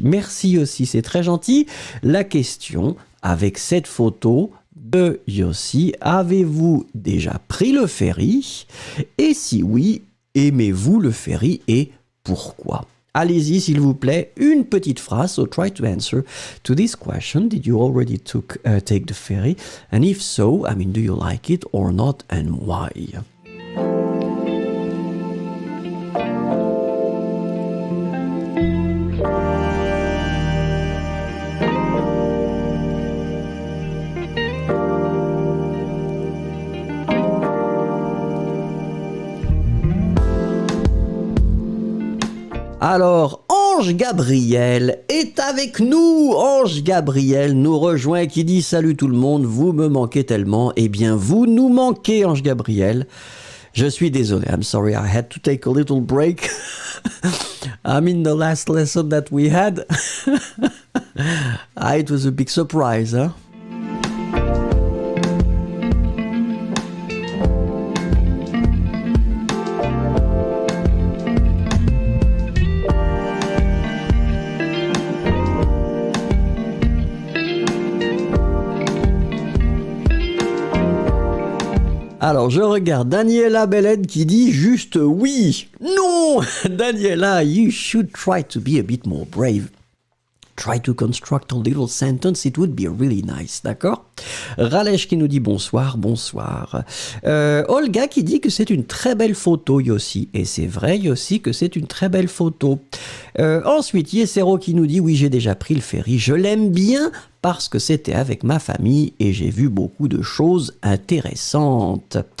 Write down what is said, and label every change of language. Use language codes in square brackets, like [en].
[fr] Merci Yossi, c'est très gentil. La question avec cette photo de Yossi, avez-vous déjà pris le ferry? Et si oui, aimez-vous le ferry et pourquoi? Allez-y, s'il vous plaît, une petite phrase. [en] So try to answer to this question. Did you already take the ferry? And if so, do you like it or not and why? [fr] Alors, Ange Gabriel est avec nous. Ange Gabriel nous rejoint qui dit « Salut tout le monde, vous me manquez tellement. » Eh bien, vous nous manquez, Ange Gabriel. Je suis désolé. [en] I'm sorry, I had to take a little break. The last lesson that we had. It was a big surprise, huh? [fr] Alors, je regarde Daniela Belen qui dit juste oui. [en] Non, Daniela, you should try to be a bit more brave. Try to construct a little sentence, it would be really nice, [fr] d'accord? Ralesh qui nous dit bonsoir, bonsoir. Olga qui dit que c'est une très belle photo, Yossi. Et c'est vrai, Yossi, que c'est une très belle photo. Ensuite, Yesero qui nous dit oui, j'ai déjà pris le ferry. Je l'aime bien parce que c'était avec ma famille et j'ai vu beaucoup de choses intéressantes.